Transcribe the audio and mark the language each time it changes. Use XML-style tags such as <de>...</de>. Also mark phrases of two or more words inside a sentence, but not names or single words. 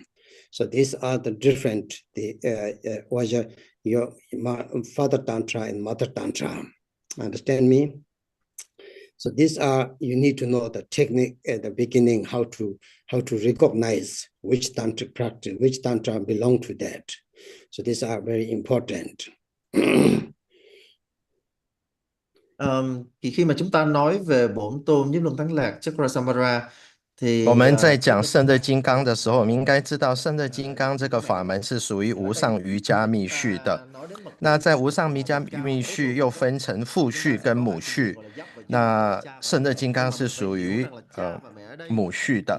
<en>So these are the different your Father Tantra and Mother Tantra. Understand me? So these are, you need to know the technique at the beginning, how to recognize which tantric practice, which tantra belong to that. So these are very important.</en> <vi>Thì khi mà chúng ta nói về bổn tôn Nhất Luân Thắng Lạc Chakrasamara,</vi> <zh>我们在讲圣德金刚的时候，我们应该知道圣德金刚这个法门是属于无上瑜伽密续的。那在无上瑜伽密续又分成父续跟母续，那圣德金刚是属于母续的。</zh>